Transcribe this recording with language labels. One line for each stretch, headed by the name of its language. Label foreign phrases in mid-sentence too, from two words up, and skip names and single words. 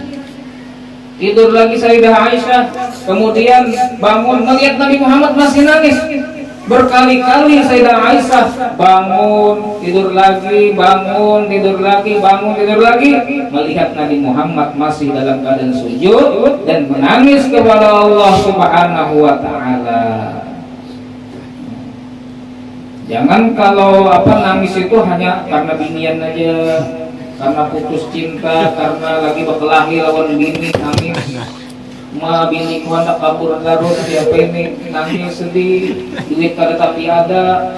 Indonesian: Tidur lagi Sayyidah Aisyah, kemudian bangun melihat Nabi Muhammad masih nangis. Berkali-kali Sayyidah Aisyah bangun, tidur lagi, bangun, tidur lagi, bangun, tidur lagi, melihat Nabi Muhammad masih dalam keadaan sujud dan menangis kepada Allah
Arabic: Subhanahu wa Ta'ala.
Indonesian: Jangan kalau nangis itu hanya karena binian aja, karena putus cinta, karena lagi berkelahi lawan bini nangis.
Banjar: Bini ku hendak kabur terus, siapa ini nangis sedih, duit kada tapi ada.